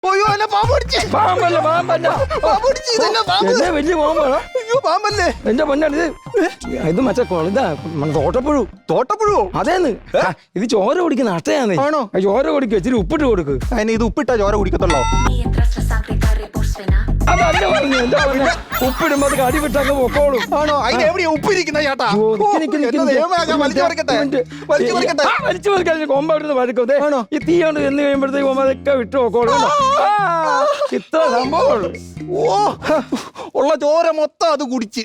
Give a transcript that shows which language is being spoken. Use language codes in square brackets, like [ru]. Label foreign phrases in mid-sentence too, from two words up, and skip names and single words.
[ml] അയ്യോ എന്നെ പാമ്പ് പിടിച്ച്. പാമ്പല്ല പാമ്പല്ല പാമ്പ് പിടിച്ച്. ഇതെന്നാ പാമ്പ്? എന്നെ വലിയ പാമ്പാണ്. അയ്യോ പാമ്പല്ലേ? എന്റെ പൊന്നാണ് ഇത് മറ്റേ ഇതാ തോട്ടപ്പുഴു. തോട്ടപ്പുഴുവോ? അതേന്ന് ഇത് ചോര കുടിക്കുന്ന അട്ടയാന്ന്. ആണോ? ചോര കുടിക്കുക ഇച്ചിരി ഉപ്പിട്ട് കൊടുക്ക്. അതിന് ഇത് ഉപ്പിട്ടാ ചോര കുടിക്കത്തുള്ളോ? [es] Mientras la sangre corre por su vena. [ml] അതല്ല പറഞ്ഞു എന്താ പറഞ്ഞ ഉപ്പിടുമ്പോ അത് കടി വിട്ടങ്ങ് പൊക്കോളും. ആണോ? അതിന് എവിടെയാ ഉപ്പിരിക്കുന്ന ചേട്ടാ? എന്റെ ദൈവമേ, ഞാൻ വലിച്ചു പറിക്കട്ടെ. വലിച്ചു പറിക്കട്ടെ. വലിച്ചു പറിക്കാൻ കൊമ്പാടുന്ന വഴക്കത്തെ ആണോ? ഈ തീ കൊണ്ട് എന്ന് കഴിയുമ്പോഴത്തേക്ക് അതൊക്കെ വിട്ടു പൊക്കോളും. ഇത്ര സംഭവമുള്ളൂ. ഓ ഉള്ള ചോര മൊത്തം അത് കുടിച്ച്.